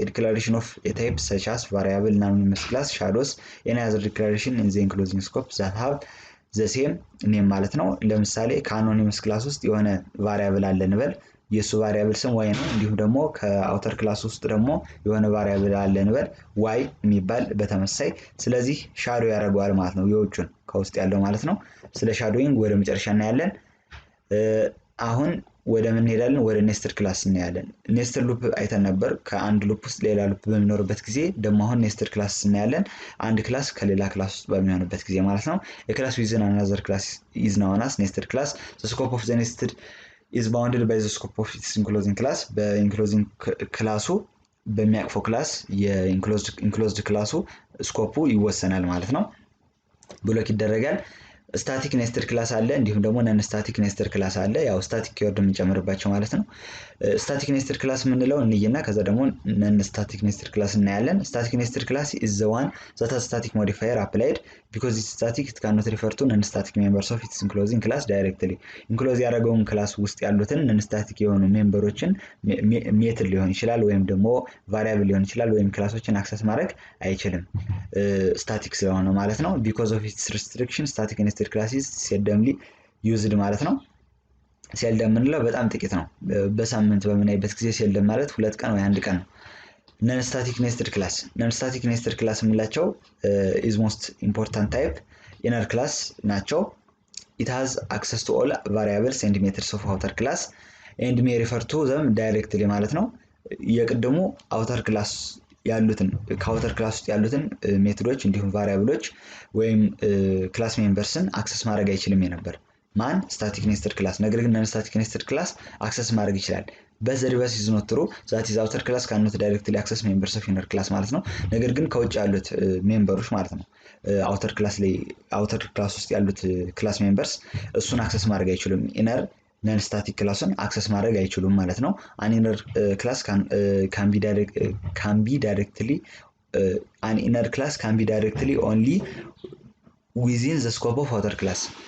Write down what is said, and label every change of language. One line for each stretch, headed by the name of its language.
English: A declaration of a type such as variable in anonymous class shadows any other declaration in the enclosing scope that have the same name
Amharic: ማለት ነው። ለምሳሌ ከአኖኒመስ ክላስ ውስጥ የሆነ ቫሪያብል አለ እንበል። የሱ ቫሪያብል ስም y ነው። እንዲሁም ደግሞ ከአውተር ክላስ ውስጥ ደግሞ የሆነ ቫሪያብል አለ እንበል y የሚባል በተመሳይ። ስለዚህ ሻዶ ያደርገዋል ማለት ነው፣ የውጭን ከውስጥ ያለው ማለት ነው። ስለ ሻዶዊንግ ወደ መጨረሻ እናያለን። አሁን ወደ ምን እንሄዳለን? ወደ ኔስተድ ክላስ እናያለን። ኔስተድ ሉፕ አይተን ነበር። ከአንድ ሉፕ ውስጥ ሌላ ሉፕ በሚኖርበት ጊዜ ደግሞ አሁን ኔስተድ ክላስ እናያለን። አንድ ክላስ ከሌላ ክላስ ውስጥ በሚሆንበት ጊዜ ማለት ነው።
English: a class within another class is known as nested class. The scope of the nested is bounded by the scope of its enclosing class.
Amharic: በኢንክሎዚንግ ክላሱ በሚያቅፈው ክላስ የኢንክሎዝድ ክላሱ ስኮፑ ይወሰናል ማለት ነው። ብሎክ ይደረጋል። ስታቲክ ኔስተድ ክላስ አለ፣ እንዲሁም ደግሞ ነን ስታቲክ ኔስተድ ክላስ አለ። ያው ስታቲክ ኪወርድ የምንጨምርባቸው ማለት ነው። ስታቲክ ኔስተድ ክላስ የምንለው እንይና ከዛ ደግሞ ነን ስታቲክ ኔስተድ ክላስ እናያለን። ስታቲክ ኔስተድ ክላስ
English: is the one that has static modifier applied because it's static. It cannot refer to non static members of its enclosing class directly.
Amharic: ኢንክሎዝ ያደረገውን ክላስ ውስጥ ያሉትን ነን ስታቲክ የሆኑ ሜምበሮችን ሜትድ ሊሆን ይችላል ወይም ደግሞ ቫሪያብል ሊሆን ይችላል ወይም ክላሶችን አክሰስ ማድረግ አይችልም ስታቲክ ስለሆነ ማለት ነው።
English: because of its restriction, static nested classes seldomly used
Amharic: ማለት ነው። seldom ምንለው በጣም ጥቂት ነው። በሳምንት በምናይበት ጊዜ seldom ማለት 2 ቀን ወይ 1 ቀን ነው።
English: non static nested class የምንላቸው is most important type inner class
Amharic: ናቸው.
English: it has access to all variables and methods of outer class and may refer to them directly ማለት ነው።
Amharic: የቀደሙ outer class ያሉትን ከአውተር ክላስ ውስጥ ያሉትን ሜቶዶች እንዲሁም ቫሪያብሎች ወይም ክላስ ሜምበርስን አክሰስ ማድረግ አይችልም ነበር። ማን ስታቲክ ኔስተድ ክላስ። ነገር ግን ነን ስታቲክ ኔስተድ ክላስ አክሰስ ማድረግ ይችላል።
English: but the reverse is not true, that is outer class cannot directly access members of inner class
Amharic: ማለት ነው። ነገር ግን ከውጭ ያሉት ሜምበሮች ማለት ነው outer class ውስጥ ያሉት ክላስ ሜምበርስ እሱን አክሰስ ማድረግ አይችሉም። ኢነር ነን ስታቲክ ክላስን አክሰስ ማድረግ አይችሉም ማለት ነው።
English: an inner class can be directly an inner class can be directly only within the scope of outer class.